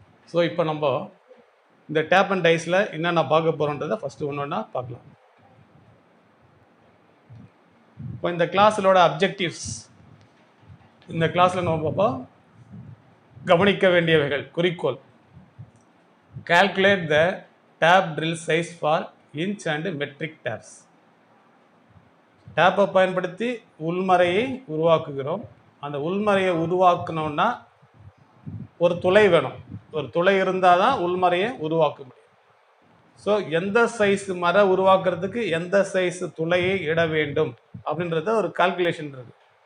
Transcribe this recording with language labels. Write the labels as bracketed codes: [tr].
[ta] So இப்போ நம்ம இந்த டேப் அண்ட் டைஸில் என்னென்ன பார்க்க போகிறோன்றதை ஃபஸ்ட்டு ஒன்று ஒன்றா பார்க்கலாம். இப்போ இந்த கிளாஸோட அப்ஜெக்டிவ்ஸ், இந்த கிளாஸில் நம்ம பார்ப்போம் கவனிக்க வேண்டியவைகள். குறிக்கோள்: [en] calculate the tab drill size for inch and metric tabs. [ta] டேப்பை பயன்படுத்தி உள்மறையை உருவாக்குகிறோம். அந்த உள்மறையை உருவாக்கணும்னா ஒரு துளை வேணும். ஒரு துளை இருந்தால் தான் உள்மறையை உருவாக்க முடியும். ஸோ எந்த சைஸ் மரை உருவாக்குறதுக்கு எந்த சைஸ் துளையை இட வேண்டும் அப்படின்றத ஒரு கால்குலேஷன் இருக்குது.